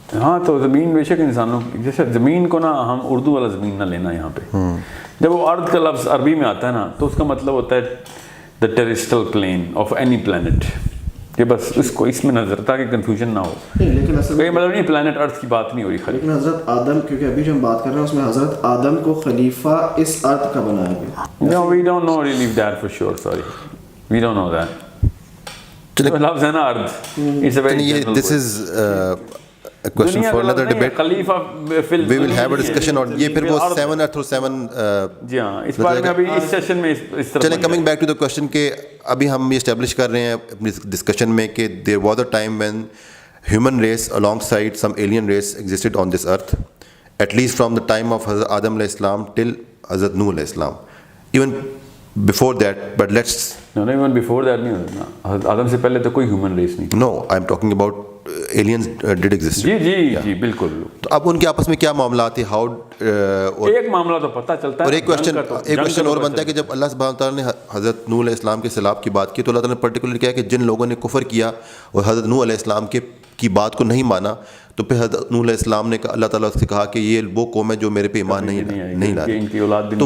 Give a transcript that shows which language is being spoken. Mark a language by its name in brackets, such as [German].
[Urdu] ہاں تو زمین بے شک انسانوں کی, جیسے زمین کو نا ہم اردو والا زمین نہ لینا یہاں پہ, جب وہ ارض کا لفظ عربی میں آتا ہے نا تو اس کا مطلب ہوتا ہے دا ٹیریسٹرل پلین آف اینی پلانٹ, کہ بس اس کو اس میں نظر تاکہ کنفیوژن نہ ہو. لیکن اصل کوئی مطلب نہیں پلانٹ ارتھ کی بات نہیں ہو رہی خالی. لیکن حضرت آدم, کیونکہ ابھی جو ہم بات کر رہے ہیں اس میں حضرت آدم کو خلیفہ اس ارض کا بنایا گیا. [English] No, we don't know really that for sure, sorry. We don't know that. [Urdu] لفظ ہے نا ارض, it's a very general [English] this is a question for another debate. [Urdu] خلیفہ [English] We will have a discussion on یہ پھر وہ 7 earth اور 7 [Urdu] جی ہاں, اس بارے میں ابھی اس سیشن میں اس طرح. [English] چلیں coming back to the question کہ ابھی ہم یہ اسٹیبلش کر رہے ہیں اپنی ڈسکشن میں کہ there was a time when human race alongside some alien race existed on this earth, at least from the time of Hazrat Adam alayhi salam till Hazrat Nuh alayhi salam. Even before that, but let's no, even before that نہیں ہوتا. [Urdu] آدم سے پہلے تو کوئی human race نہیں. [English] No, I'm talking about aliens did exist. [Urdu] جی بالکل. تو اب ان کے آپس میں کیا معاملات تھے, how ایک معاملہ تو پتہ چلتا ہے. اور ایک کوشچن اور بنتا ہے کہ جب اللہ سبحانہ تعالیٰ نے حضرت نوح علیہ السلام کے سیلاب کی بات کی تو اللہ تعالیٰ نے پرٹیکولر کیا کہ جن لوگوں نے کفر کیا اور حضرت نوح علیہ السلام کی بات کو نہیں مانا, تو پھر حضرت نوح علیہ السلام نے اللہ تعالیٰ سے کہا کہ یہ وہ قوم ہے جو میرے پہ ایمان نہیں لاتی.